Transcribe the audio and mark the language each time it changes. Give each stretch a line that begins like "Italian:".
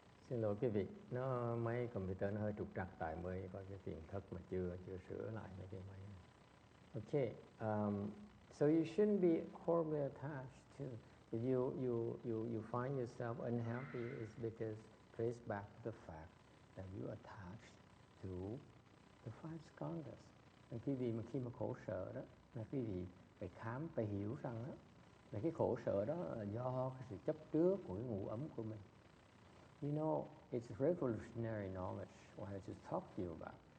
Vietnamese: Xin lỗi quý vị, máy computer nó hơi trục trặc tại mới có cái phiền thất mà chưa sửa lại mấy cái máy này.
English: Okay, so you shouldn't be horribly attached to. If you find yourself unhappy, it's because trace back to the fact that you attached to the five skandhas.
Vietnamese: Quý vị mà khi mà khổ sở đó, là quý vị phải phải hiểu rằng đó, là cái khổ sở đó là do cái sự chấp trước của cái ngũ ấm của mình.
English: You know, it's revolutionary knowledge what I just talked to you about.